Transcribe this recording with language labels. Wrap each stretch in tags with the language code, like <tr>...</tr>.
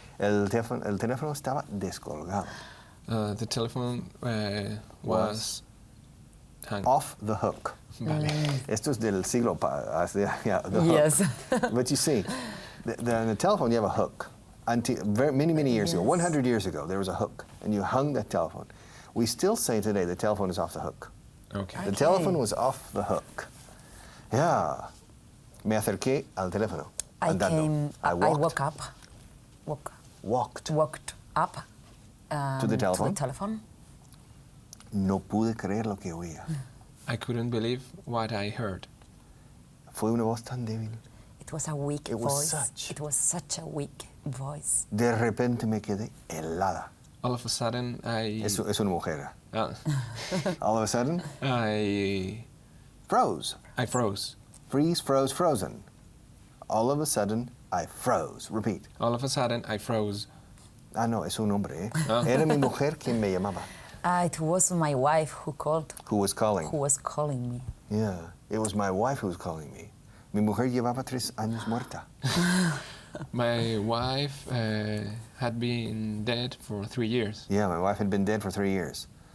<es>El teléfono estaba descolgado.</es> <en>The telephone was hung. Off the hook.</en> <es>Vale. Esto es del siglo</es> <en>yeah, the hook. Yes. But you see, the telephone, you have a hook. Until many years ago, 100 years ago, there was a hook, and you hung the telephone. We still say today the telephone is off the hook. Okay. The telephone was off the hook.</en> <es>Yeah. Me acerqué al teléfono.</es> <en>I</en> <es>Andando. I</es> <en>woke up. Walked. Walked up To the telephone? To the telephone.</en> <es>No pude creer lo que oía.</es> <en>I couldn't believe what I heard.</en> <es>Fue una voz tan débil.</es> <en>It was a weak It was voice. such. It was such a weak voice.</en> <es>De repente me quedé helada.</es> <en>All of a sudden,</en> <es>Es una mujer. uh,</es> <en>All of a sudden, I froze. froze. Freeze, froze, frozen. All of a sudden, I froze. Repeat. All of a sudden, I froze.</en> <es>Ah, no, es un hombre, ¿eh? Ah. Era mi mujer quien me llamaba.</es> <en>It was my wife who called. Who was calling. Who was calling me. Yeah, it was my wife who was calling me.</en> <es>Mi mujer llevaba 3 años muerta.</es> <en>My wife had been dead for 3 years. Yeah, my wife had been dead for 3 years.</en>